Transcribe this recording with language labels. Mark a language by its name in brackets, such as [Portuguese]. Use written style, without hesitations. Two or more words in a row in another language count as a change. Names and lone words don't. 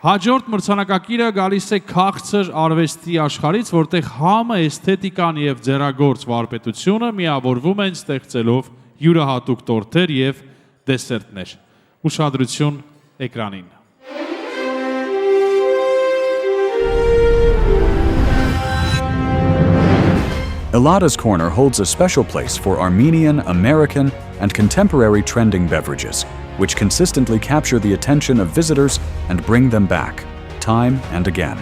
[Armenian] Հաջորդ մրցանակակիրը գալիս է քաղցր արվեստի աշխարհից, որտեղ համը, էսթետիկան եւ ձեռագործ վարպետությունը միավորվում են ստեղծելով յուրահատուկ տորթեր եւ դեսերտներ։ Ուշադրություն էկրանին։ [English] Elada's Corner holds a special place for Armenian, American, and contemporary trending beverages, which consistently capture the attention of visitors and bring them back, time and again.